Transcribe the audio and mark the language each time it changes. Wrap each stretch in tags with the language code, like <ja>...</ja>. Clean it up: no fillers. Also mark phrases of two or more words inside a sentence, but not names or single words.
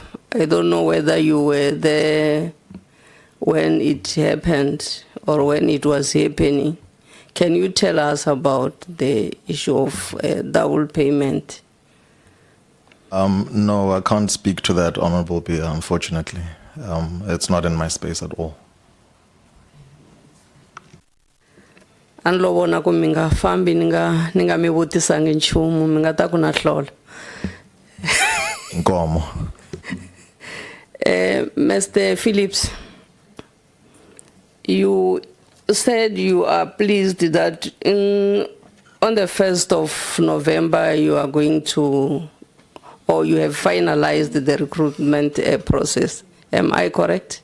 <en>I don't know whether you were there when it happened or when it was happening. Can you tell us about the issue of double payment? No, I can't speak to that, Honorable Beer, unfortunately. It's not in my space at all.</en> <ts>Anlovona ku mi nga fambi ni nga mi vutisangi nchumu mi nga ta ku na hlola. Nkomo.</ts> <en>Mr. Phillips, you said you are pleased that on the 1st of November you are going to, or you have finalized the recruitment process. Am I correct?</en>